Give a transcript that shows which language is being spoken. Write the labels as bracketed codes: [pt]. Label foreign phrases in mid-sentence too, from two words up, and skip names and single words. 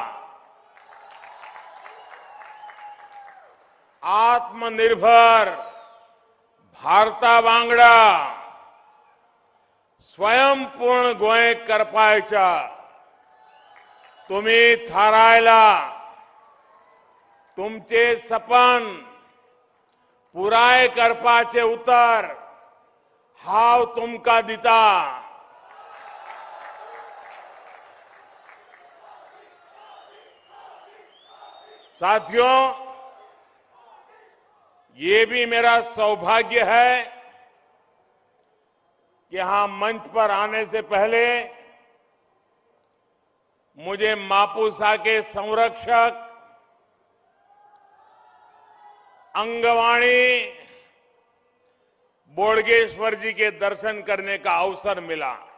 [kok] आत्मनिर्भर भारता वांगडा स्वयंपूर्ण गोंय करपायच्या तुम्ही थारायला तुमचे सपन पुराय करपाचे उतर हांव तुमका दिता। [hi] साथियों, ये भी मेरा सौभाग्य है कि यहां मंच पर आने से पहले मुझे मापुसा के संरक्षक अंगवाणी बोडगेश्वर जी के दर्शन करने का अवसर मिला।